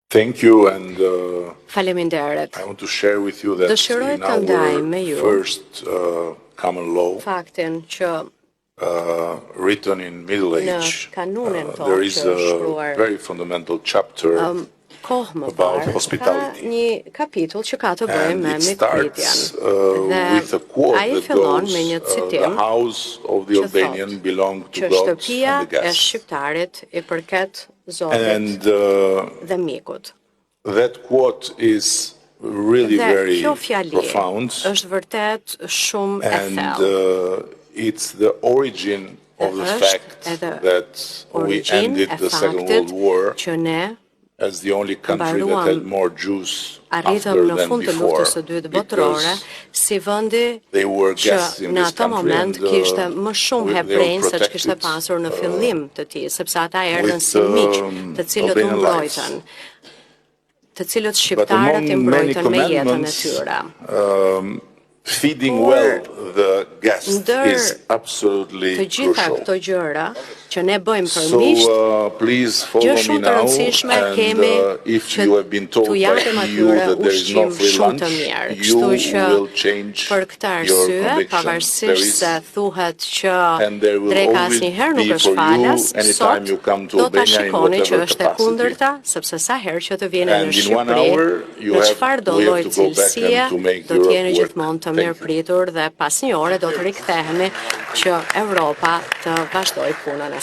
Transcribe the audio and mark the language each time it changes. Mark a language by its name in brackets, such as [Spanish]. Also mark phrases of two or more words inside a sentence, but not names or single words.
[English] Thank you, and [Albanian] Faleminderit. [English] I want to share with you that [Albanian] Dëshiroj [English] in [Albanian] të ndaj [English] our [Albanian] me ju [English] first common law, [Albanian] faktin që [English] written in Middle Age, [Albanian] kanunin tonë [English] there is [Albanian] që [English] a [Albanian] shkruar [English] very fundamental chapter [Albanian] kohë më [English] about [Albanian] parë, ka [English] hospitality. [Albanian] një kapitull që ka të bëjë [English] And [Albanian] me [English] it [Albanian] mikpritjen. [English] starts with a quote [Albanian] Ai [English] that [Albanian] fillon [English] goes, [Albanian] me një [English] the [Albanian] citim [English] house of the [Albanian] që [English] Albanian [Albanian] thot [English] belonged to [Albanian] që [English] God [Albanian] shtëpia [English] and the [Albanian] e [English] guests. [Albanian] shqiptarit i përket Zotit [English] And [Albanian] dhe mikut. [English] that quote is really [Albanian] Dhe [English] very [Albanian] kjo fjali [English] profound, [Albanian] është vërtet shumë e [English] and [Albanian] thellë. [English] it's the origin of the [Albanian] Është [English] fact [Albanian] edhe [English] that we [Albanian] origin [English] ended [Albanian] e [English] the Second [Albanian] faktit [English] World War [Albanian] që ne [English] as the only country that [Albanian] mbaruam [English] had more Jews [Albanian] arritëm [English] after [Albanian] në [English] than [Albanian] fund të [English] before, [Albanian] luftës së dytë botërore, si vendi [English] they were [Albanian] që [English] guests in [Albanian] në [English] this [Albanian] ato [English] country, [Albanian] moment [English] and [Albanian] kishte më shumë [English] they were [Albanian] hebrejnë se që kishte [English] protected [Albanian] pasur në fillim të tij, sepse ata erdhën [English] with [Albanian] si miq, të cilët u [English] Albanian lives. [Albanian] mbrojtën, të cilët [English] But [Albanian] shqiptarët i [English] among many [Albanian] mbrojtën me jetën e [English] commandments, [Albanian] tyre. [English] feeding [Albanian] Por, [English] well the guest [Albanian] ndër [English] is absolutely [Albanian] të gjitha [English] crucial. [Albanian] këto gjëra që ne bëjmë për [English] So [Albanian] miqt, [English] please [Albanian] gjë [English] follow me [Albanian] shumë të [English] now, [Albanian] rëndësishme [English] and [Albanian] kemi [English] if [Albanian] që [English] you have been told [Albanian] t'u [English] by [Albanian] japim [English] EU [Albanian] atyre [English] that there is no [Albanian] ushqim [English] free [Albanian] shumë të [English] lunch, [Albanian] mirë. [English] you [Albanian] Kështu që [English] will change [Albanian] për këtë [English] your [Albanian] arsye, [English] conviction. There [Albanian] pavarësisht [English] is, [Albanian] se thuhet që [English] and there will [Albanian] dreka [English] always [Albanian] asnjëherë nuk [English] be [Albanian] është [English] for [Albanian] falas, [English] you anytime [Albanian] sot [English] you come to [Albanian] do ta [English] Albania in [Albanian] shikoni që [English] whatever [Albanian] është e [English] capacity. [Albanian] kundërta, sepse sa herë që të vjeni në [English] And in 1 [Albanian] Shqipëri, [English] hour you [Albanian] në [English] have, [Albanian] çfarë do [English] we [Albanian] lloj [English] have to go back [Albanian] cilësie, [English] and to make [Albanian] do të jeni [English] Europe work. [Albanian] gjithmonë të [English] Thank you. [Albanian] mirëpritur dhe pas një ore do të rikthehemi që Europa të vazhdoj punën e